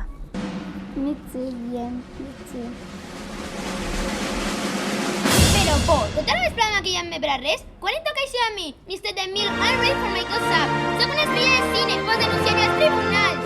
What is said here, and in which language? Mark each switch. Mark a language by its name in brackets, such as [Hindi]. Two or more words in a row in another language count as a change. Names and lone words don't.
[English] Me too, bien, me too. [Catalan] Però, por, tota la vesprada maquillant-me per a res? Quan em toca això a mi? [English] Mr. DeMille, I'm ready for my close-up. [Catalan] Soc una estrella de cine, pots denunciar-me als tribunals.